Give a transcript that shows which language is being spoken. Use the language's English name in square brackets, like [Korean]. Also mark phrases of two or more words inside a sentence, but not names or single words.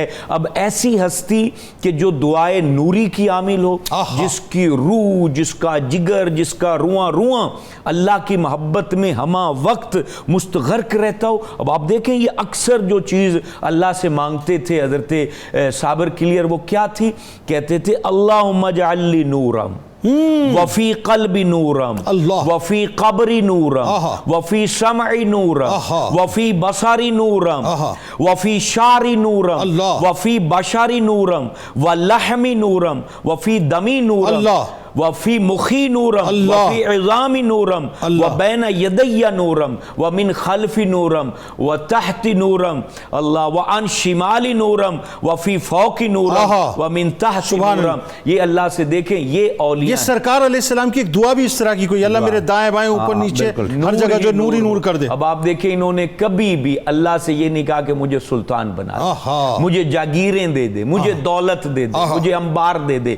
[Urdu] اب ایسی ہستی کہ جو دعائے نوری کی عامل ہو، جس کی روح، جس کا جگر، جس کا رواں رواں اللہ کی محبت میں ہمہ وقت مستغرق رہتا ہو۔ اب آپ دیکھیں یہ اکثر جو چیز اللہ سے مانگتے تھے حضرت صابر کلیر، وہ کیا تھی؟ کہتے تھے [Arabic] اللہم اجعل لی نورم وفی قلبی نورم وفی قبری نورم وفی سمعی نورم وفی بصری نورم وفی شعری نورم وفی بشری نورم ولحمی نورم وفی دمی نورم وفی مخی نورم وفی عظامی نورم وبین یدی نورم ومن خلف نورم وتحت نورم اللہ وعن شمال نورم وفی فوق نورم ومن تحت نورم۔ [Urdu] یہ اللہ سے دیکھیں، یہ اولیاء، یہ سرکار علیہ السلام کی ایک دعا بھی اس طرح کی کوئی، اللہ میرے دائیں بائیں اوپر نیچے ہر جگہ جو نور ہی نور کر دے۔ اب آپ دیکھیں انہوں نے کبھی بھی اللہ سے یہ نہیں کہا کہ مجھے سلطان بنا دے، مجھے جاگیریں دے دے، مجھے دولت دے دے، مجھے انبار دے دے۔